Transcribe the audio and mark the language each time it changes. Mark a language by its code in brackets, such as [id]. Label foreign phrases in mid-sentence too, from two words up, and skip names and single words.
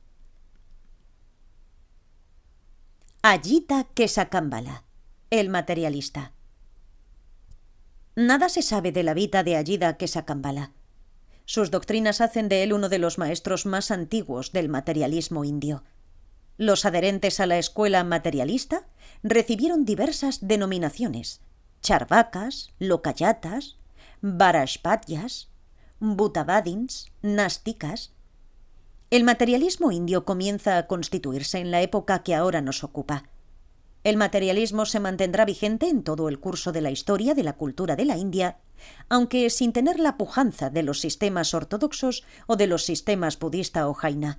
[es] Ajita Kesakambala, el materialista. Nada se sabe de la vida de Ajita Kesakambala. Sus doctrinas hacen de él uno de los maestros más antiguos del materialismo indio. Los adherentes a la escuela materialista recibieron diversas denominaciones: charvakas, lokayatas, varashpatyas, butavadins, nástikas. El materialismo indio comienza a constituirse en la época que ahora nos ocupa. El materialismo se mantendrá vigente en todo el curso de la historia de la cultura de la India, aunque sin tener la pujanza de los sistemas ortodoxos o de los sistemas budista o jaina.